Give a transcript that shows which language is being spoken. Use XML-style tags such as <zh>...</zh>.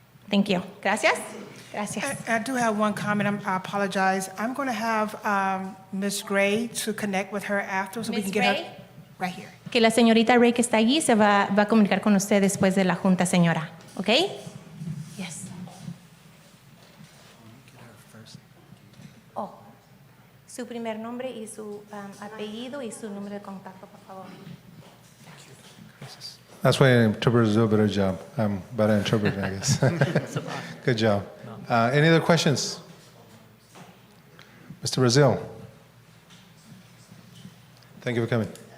<en>Thank you. Gracias. Gracias. I do have one comment. I apologize. I'm going to have Ms. Gray to connect with her after so we Ms. can get Gray? her right here.</en> <es>Que la señorita Ray que está allí se va a comunicar con usted después de la junta, señora. ¿Ok? Yes. Oh, su primer nombre y su apellido y su número de contacto, por favor.</es> <en>That's why interpreters do a better job. I'm better interpreter, I guess. Good job. Any other questions? Mr. Brazil. Thank you for coming.</en>